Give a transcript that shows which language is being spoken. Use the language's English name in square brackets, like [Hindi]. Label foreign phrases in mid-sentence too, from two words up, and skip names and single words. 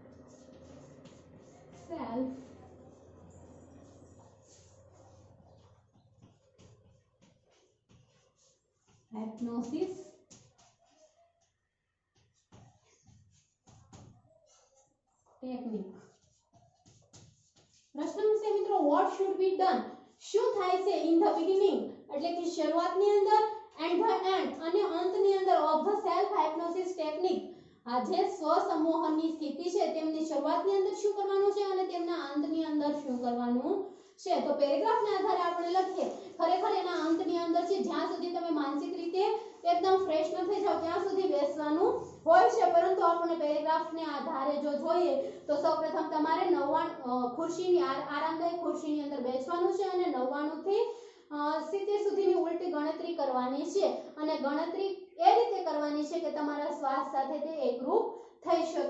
[English] Self hypnosis technique. [Gujarati] પ્રશ્ન છે મિત્રો [English] what should be done [Gujarati] શું થાય છે [English] in the beginning [Gujarati] એટલે કે શરૂઆતની અંદર [English] and the end [Gujarati] અને અંતની અંદર [English] of the self hypnosis technique [Gujarati] આ જે સ્વસંમોહનની સ્થિતિ છે તેમની શરૂઆતની અંદર શું કરવાનું છે અને તેમના અંતની અંદર શું કરવાનું છે. તો પેરેગ્રાફના આધારે આપણે લખીએ. ખરેખર એના અંતની અંદર છે જ્યાં સુધી તમે માનસિક રીતે એકદમ ફ્રેશ ન થઈ જાવ ત્યાં સુધી બેસવાનું હોય છે, પરંતુ આપણે પેરેગ્રાફને આધારે જો જોઈએ તો સૌપ્રથમ તમારે 99 ખુરશીની આરામદાયક ખુરશીની અંદર બેસવાનું છે અને 99 થી 70 સુધીની ઉલટી ગણતરી કરવાની છે અને ગણતરી એ રીતે કરવાની છે કે તમારા શ્વાસ સાથે તે એકરૂપ થઈ શકે.